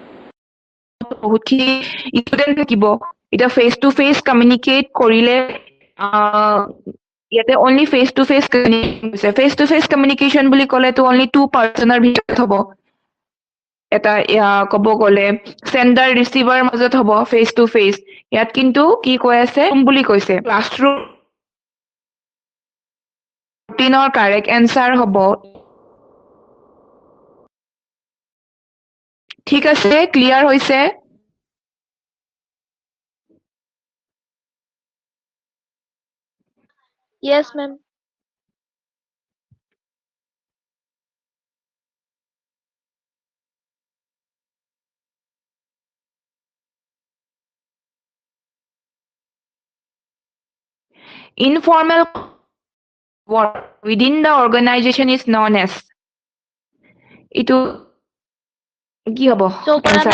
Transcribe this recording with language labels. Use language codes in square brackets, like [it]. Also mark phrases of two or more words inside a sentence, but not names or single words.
[as] বহুতখিনি ষ্টুডেণ্ট থাকিব এতিয়া [en] face to face communicate [as] কৰিলে ইয়াতে [en] only face to face communication [as] হৈছে [en] face to face communication [as] বুলি ক'লে তো [en] only two person [as] ৰ ভিতৰত হ'ব এটা ক'ব গ'লে [en] sender receiver [as] মাজত হ'ব [en] face to face [as] ইয়াত কিন্তু কি কৈ আছে বুলি কৈছে classroom ৰুটিনৰ [en] correct answer [as] হ'ব ঠিক আছে ক্লিয়াৰ হৈছে [en] Yes, ma'am. informal work within the organization is known as [as] ইটো কি হ'ব [en] Chopra answer